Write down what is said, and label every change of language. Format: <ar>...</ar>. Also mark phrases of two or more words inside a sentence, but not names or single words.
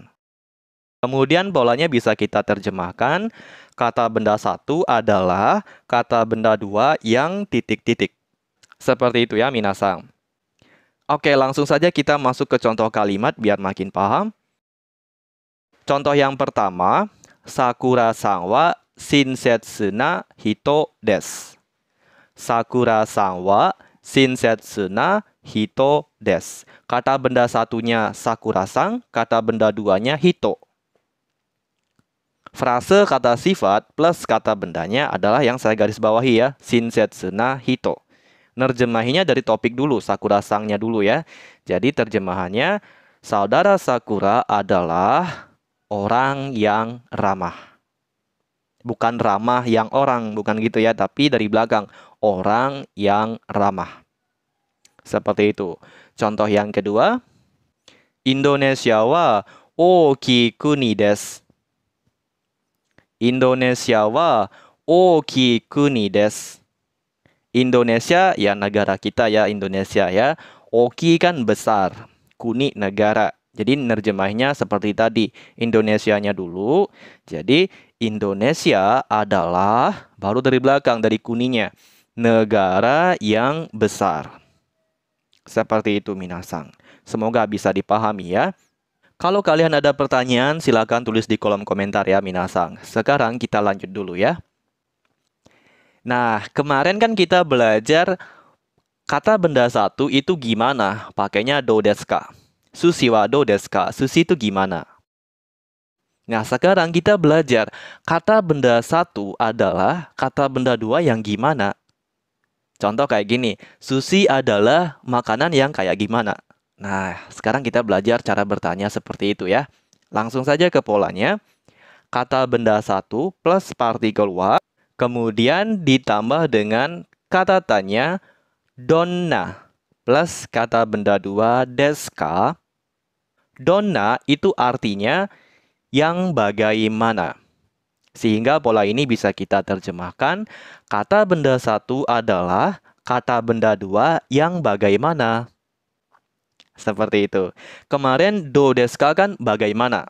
<id>Kemudian polanya bisa kita terjemahkan, kata benda 1 adalah kata benda 2 yang titik-titik. Seperti itu ya, minasang. Oke, langsung saja kita masuk ke contoh kalimat biar makin paham. Contoh yang pertama,</id> <ja>さくらさんは親切な人です. さくらさんは親切な人です.</ja> <id>Kata benda satunya Sakura-san, kata benda duanya hito. Frase kata sifat plus kata bendanya adalah yang saya garis bawahi ya,</id> <ja>親切な人.</ja> <id>Nerjemahinya dari topik dulu, Sakura-sangnya dulu ya. Jadi terjemahannya, saudara Sakura adalah orang yang ramah. Bukan ramah yang orang, bukan gitu ya, tapi dari belakang, orang yang ramah. Seperti itu. Contoh yang kedua,</id> <ja>インドネシアは大きい国です. インドネシアは大きい国です.</ja> <id>Indonesia ya negara kita ya, Indonesia ya. Oki kan besar, kuni negara. Jadi nerjemahnya seperti tadi, Indonesianya dulu. Jadi Indonesia adalah, baru dari belakang, dari kuninya, negara yang besar. Seperti itu, minasang. Semoga bisa dipahami ya. Kalau kalian ada pertanyaan, silakan tulis di kolom komentar ya, minasang. Sekarang kita lanjut dulu ya. Nah, kemarin kan kita belajar kata benda 1 itu gimana?</id> <ja>Pakainya どうですか. すしはどうですか.</ja> <id>Sushi itu gimana? Nah, sekarang kita belajar kata benda 1 adalah kata benda 2 yang gimana? Contoh kayak gini, sushi adalah makanan yang kayak gimana? Nah, sekarang kita belajar cara bertanya seperti itu ya. Langsung saja ke polanya. Kata benda 1 plus partikel wa, kemudian ditambah dengan kata tanya donna plus kata benda 2</id> <ja>ですか.</ja> <id>Donna itu artinya yang bagaimana. Sehingga pola ini bisa kita terjemahkan, kata benda 1 adalah kata benda 2 yang bagaimana. Seperti itu. Kemarin</id> <ja>どうですか</ja> <id>kan bagaimana.</id>